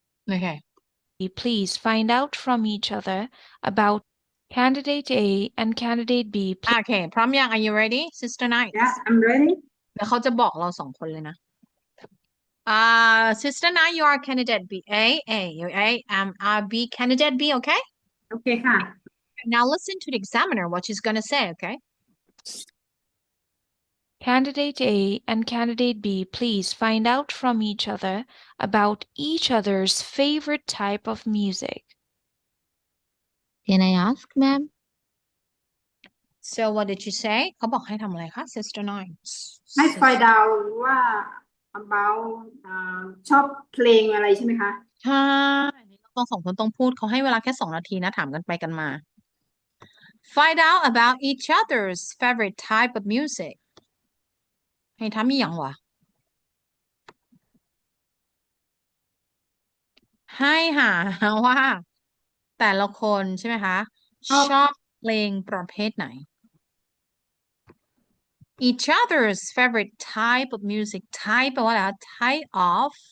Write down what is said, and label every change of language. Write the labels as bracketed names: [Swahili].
[English] Okay. Please find out from each other about Candidate A and Candidate B. [Thai] โอเค พร้อมยัง [English] Are you ready Sister Night Yeah I'm ready [Thai] เดี๋ยวเขาจะบอกเรา2 คนเลยนะSister Night [English] you are candidate B okay [Thai] I'm B candidate B okay โอเคค่ะ [English] now listen to the examiner what she's gonna say okay Candidate A and Candidate B, please find out from each other about each other's favorite type of music. can I ask, ma'am? so what did you say [Thai] เขาบอกให้ทำอะไรคะ Sister Night ให้ find out ว่า about ชอบเพลงอะไรใช่ไหมคะ ใช่เรา2 คนต้องพูดเขาให้เวลาแค่2 นาทีนะถามกันไปกันมา [English] find out about each other's favorite type of music [Thai] ให้ทำอย่างวะให้หาว่า แต่ละคนใช่ไหมคะชอบเพลงประเภทไหน each other's favorite type of music type แปลว่าอะไรคะ type of